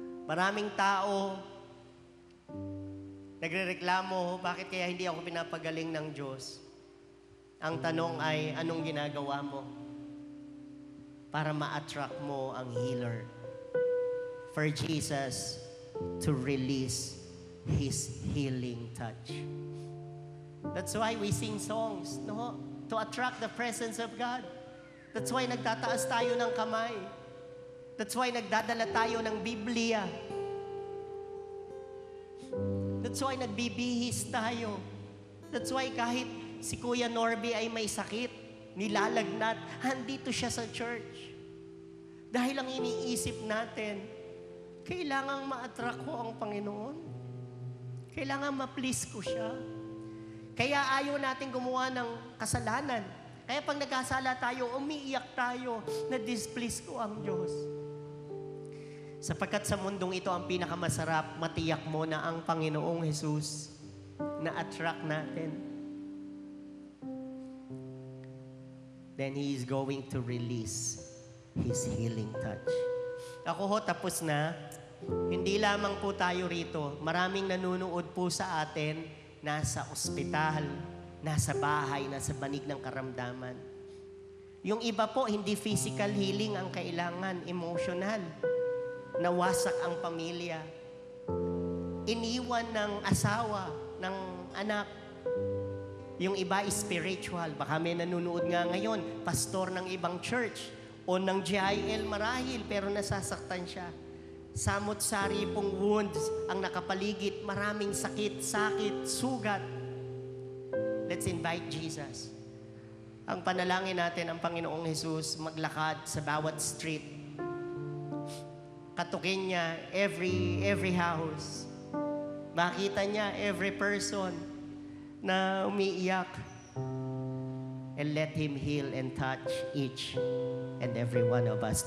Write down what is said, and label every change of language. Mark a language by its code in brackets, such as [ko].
[tl] Maraming tao nagrereklamo, bakit kaya hindi ako pinapagaling ng Diyos? Ang tanong ay, anong ginagawa mo para ma-attract mo ang healer? [en] For Jesus to release His healing touch. That's why we sing songs, no? To attract the presence of God. That's why [tl] nagtataas tayo ng kamay. [en] That's why [tl] nagdadala tayo ng Biblia. [en] That's why [tl] nagbibihis tayo. That's why kahit si Kuya Norby ay may sakit, nilalagnat, handito siya sa church. Dahil ang iniisip natin, kailangang ma-attract ko ang Panginoon. Kailangan ma-please ko siya. Kaya ayaw natin gumawa ng kasalanan. Kaya pag nagkasala tayo, umiiyak tayo na displease ko ang Diyos. Sapagkat sa mundong ito, ang pinakamasarap, matiyak mo na ang Panginoong Jesus na attract natin. [en] Then He is going to release His healing touch. [tl] Ako ho, tapos na. Hindi lamang po tayo rito. Maraming nanunood po sa atin, nasa ospital, nasa bahay, nasa banig ng karamdaman. Yung iba po, hindi physical healing ang kailangan, emotional. Nawasak ang pamilya. Iniwan ng asawa, ng anak. Yung iba spiritual. Baka may nanunood nga ngayon, pastor ng ibang church o ng GIL marahil, pero nasasaktan siya. Samot-sari pong wounds ang nakapaligid, maraming sakit, sugat. [en] Let's invite Jesus. [tl] Ang panalangin natin, ang Panginoong Jesus maglakad sa bawat street. Katukin niya [en] every house. [tl] Makita niya [en] every person [tl] na umiiyak. [en] And let Him heal and touch each and every one of us.